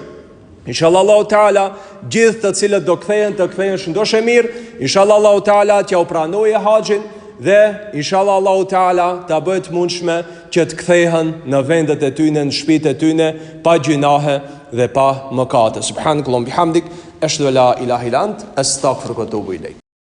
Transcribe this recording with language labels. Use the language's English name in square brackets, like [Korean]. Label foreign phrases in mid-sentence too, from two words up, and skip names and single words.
[Arabic] إن شاء الله الله تعالى [Albanian] gjithë të cilët do kthehen të kthehen shëndoshë mirë. [Arabic] إن شاء الله الله تعالى [Albanian] t'ja u pranoje haxhin dhe [Arabic] إن شاء الله الله تعالى [Albanian] ta bëhet mundshme që të kthehen në vendet e tyre, në shtëpitë e tyre pa gjunahe dhe pa mëkate. [Arabic] سبحانك اللهم وبحمدك أشهد أن لا إله إلا أنت أستغفرك وأتوب إليك.